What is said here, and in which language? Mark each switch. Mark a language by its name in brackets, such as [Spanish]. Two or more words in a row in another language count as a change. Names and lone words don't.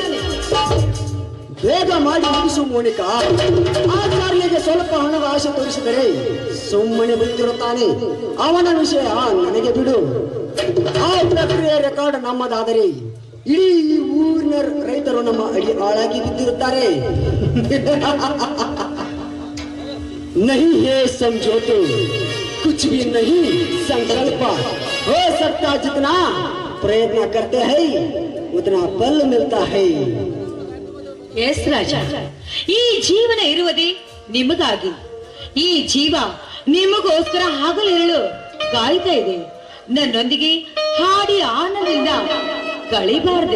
[Kannada] ಬೇಗ ಮಾಡಿ ಮುಗಿಸು ಮೋನಿಕಾ. ಆಚಾರ್ಯಗೆ ಸ್ವಲ್ಪ ಹಣದ ಆಶೆ ತೋರಿಸಿದರೆ ಸುಮ್ಮನೆ ಬಿಟ್ಟಿರುತ್ತಾನೆ. ಅವನ ವಿಷಯ ನನಗೆ ಬಿಡು. ಆ ಪ್ರಕ್ರಿಯೆ ರೆಕಾರ್ಡ್ ನಮ್ಮದಾದರೆ ಇಡೀ ಊರಿನ ರೈತರು ನಮ್ಮ ಅಡಿ ಆಳಾಗಿ ಬಿದ್ದಿರುತ್ತಾರೆ. [Hindi] नहीं है समझौते कुछ भी नहीं संकल्प हो सकता. जितना प्रयत्न करते हैं उतना फल मिलता है. [Kannada] ಎಸ್ ರಾಜ, ಈ ಜೀವನ ಇರುವುದೇ ನಿಮಗಾಗಿ. ಈ ಜೀವ ನಿಮಗೋಸ್ಕರ ಹಗಲಿರುಳು ಕಾಯ್ತಾ ಇದೆ. ನನ್ನೊಂದಿಗೆ ಹಾಡಿ ಆನಂದದಿಂದ ಕಳಿಬಾರದೆ.